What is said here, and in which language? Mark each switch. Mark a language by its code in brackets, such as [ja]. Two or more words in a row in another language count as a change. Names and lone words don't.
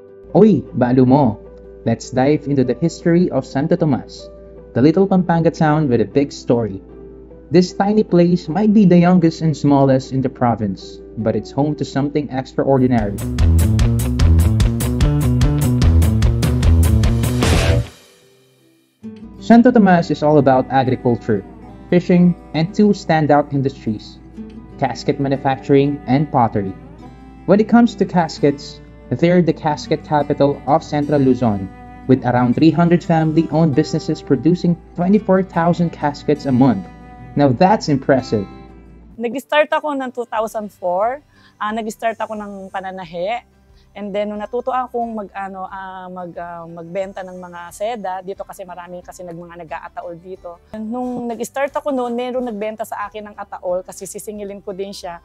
[pam] Oy, balo mo! [en] Let's dive into the history of Santo Tomas, the little Pampanga town with a big story. This tiny place might be the youngest and smallest in the province, but it's home to something extraordinary. Santo Tomas is all about agriculture, fishing, and two standout industries, casket manufacturing and pottery. When it comes to caskets, they're the casket capital of Central Luzon, with around 300 family-owned businesses producing 24,000 caskets a month. Now that's impressive. [tl] Nag-start ako ng 2004. Nag-start ako ng pananahe. [en] And then, [tl] nung natuto akong magbenta ng mga seda, dito kasi marami kasi mga nag-aataol dito. Nung nag-start ako noon, meron nagbenta sa akin ng ataol kasi sisingilin ko din siya.